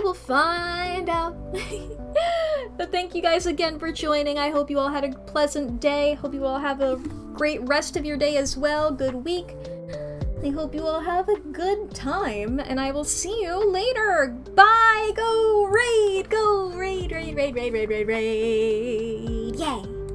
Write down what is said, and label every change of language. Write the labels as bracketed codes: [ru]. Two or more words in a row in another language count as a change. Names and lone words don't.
[en] We'll find out. But thank you guys again for joining. I hope you all had a pleasant day. Hope you all have a great rest of your day as well. Good week. I hope you all have a good time. And I will see you later. Bye. Go raid. Go raid, raid, raid, raid, raid, raid, raid. Yay.